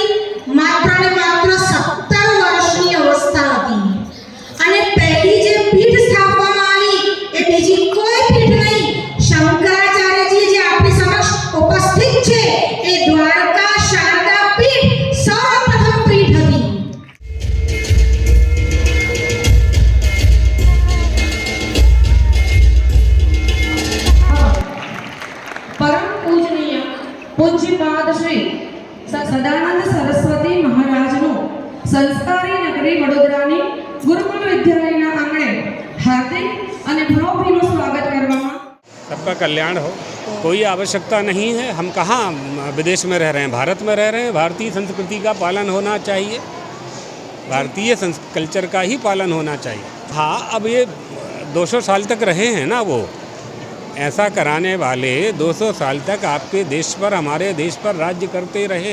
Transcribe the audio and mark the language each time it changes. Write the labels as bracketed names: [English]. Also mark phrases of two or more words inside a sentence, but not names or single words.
[Gujarati] માત્ર ને માત્ર 17 વર્ષની અવસ્થા હતી અને પહેલી જે પીઠ સ્થાપવામાં આવી એ બીજી કોઈ પીઠ નહીં, શંકરાચાર્યજી જે આપણી સમક્ષ ઉપસ્થિત છે એ દ્વારકા શારદા પીઠ સર્વપ્રથમ પીઠ હતી। પરમ પૂજનીય પૂજ્યપાદ શ્રી સદાનંદ સરસ્વતી મહારાજનું સંસ્કારી નગરી વડોદરાની ગુરુકુલ વિદ્યાલયના આંગણે હાર્દિક અને ભાવભીનું સ્વાગત કરવામાં। [Hindi] सबका कल्याण हो। कोई आवश्यकता नहीं है, हम कहाँ विदेश में रह रहे हैं, भारत में रह रहे हैं। भारतीय संस्कृति का पालन होना चाहिए, भारतीय कल्चर का ही पालन होना चाहिए। हाँ, अब ये 200 साल तक रहे हैं ना, वो ऐसा कराने वाले 200 साल तक आपके देश पर, हमारे देश पर राज्य करते रहे।